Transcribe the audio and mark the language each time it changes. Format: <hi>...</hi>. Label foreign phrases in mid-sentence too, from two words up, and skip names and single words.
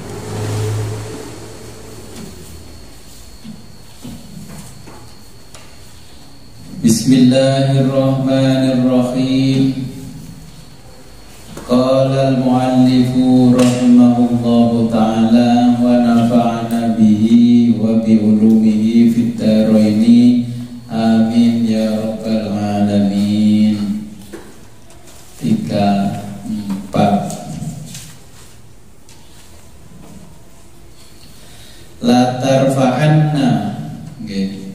<ar>بسم الله الرحمن الرحيم. قال المؤلف رحمه الله تعالى ونفعنا به وبعلومه في الدارين آمين يا رب العالمين. 3, 4 لا ترفعن nggih.</ar>